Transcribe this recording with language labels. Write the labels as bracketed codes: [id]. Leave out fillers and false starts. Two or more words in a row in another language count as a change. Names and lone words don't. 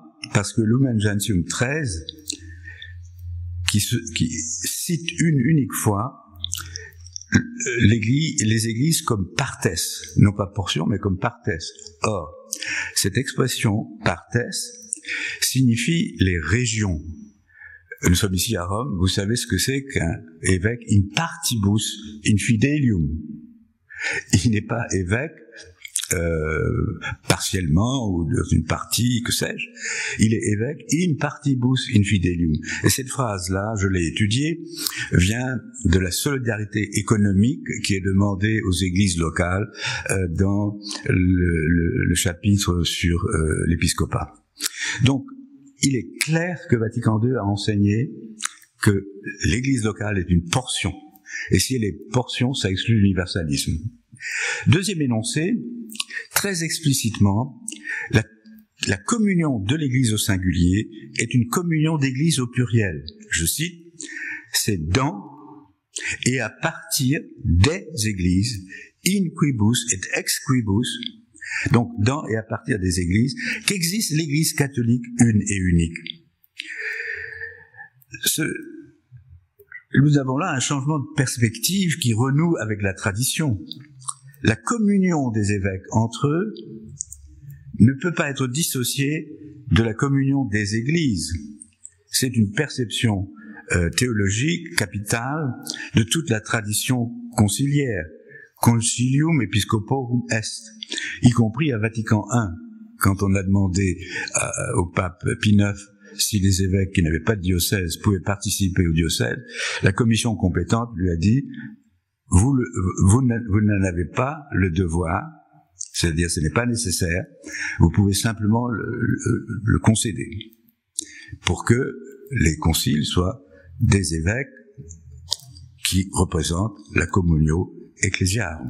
[fr] Parce que Lumen Gentium 13, qui cite une unique fois les églises comme partes, non pas portion, mais comme partes. Or, cette expression partes signifie les régions. Nous sommes ici à Rome, vous savez ce que c'est qu'un évêque [la] in partibus infidelium. [fr] Il n'est pas évêque partiellement ou dans une partie, que sais-je. Il est évêque [la] in partibus infidelium. [fr] Et cette phrase-là, je l'ai étudiée, vient de la solidarité économique qui est demandée aux églises locales dans le chapitre sur l'épiscopat. Donc, il est clair que Vatican II a enseigné que l'Église locale est une portion. Et si elle est portion, ça exclut l'universalisme. Deuxième énoncé, très explicitement, la communion de l'Église au singulier est une communion d'Église au pluriel. Je cite, c'est dans et à partir des Églises, [la] in quibus et ex quibus, [fr] donc dans et à partir des Églises, qu'existe l'Église catholique une et unique. Nous avons là un changement de perspective qui renoue avec la tradition. La communion des évêques entre eux ne peut pas être dissociée de la communion des églises. C'est une perception théologique capitale de toute la tradition conciliaire. [la] Concilium episcoporum est, [fr] y compris à Vatican I, quand on a demandé au pape Pie IX si les évêques qui n'avaient pas de diocèse pouvaient participer au diocèse, la commission compétente lui a dit vous n'en avez pas le devoir, c'est-à-dire ce n'est pas nécessaire, vous pouvez simplement le concéder pour que les conciles soient des évêques qui représentent la [la] communio ecclesiarum.